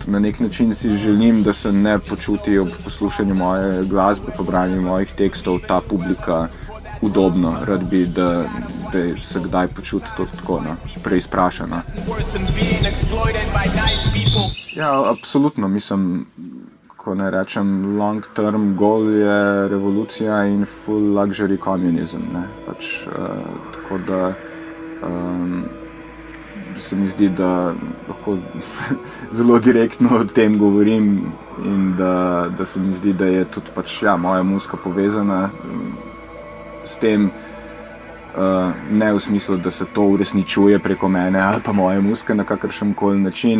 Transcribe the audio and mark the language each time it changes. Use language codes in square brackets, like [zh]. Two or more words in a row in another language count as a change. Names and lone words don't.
[sl] Na nek način si želim, da se ne počuti ob poslušanju moje glasbe, po branju mojih tekstov, ta publika udobno. Rad bi, da se kdaj počuti to tako, no, preizprašana. Ja, absolutno, mislim, ko ne rečem [en] long term goal [sl] je revolucija in [en] full luxury communism, [sl] ne, pač, tako da se mi zdi, da lahko zelo direktno o tem govorim in da se mi zdi, da je tudi pač, ja, moja muzika povezana s tem, ne v smislu, da se to uresničuje preko mene ali pa moje muzike na kakršenkoli način.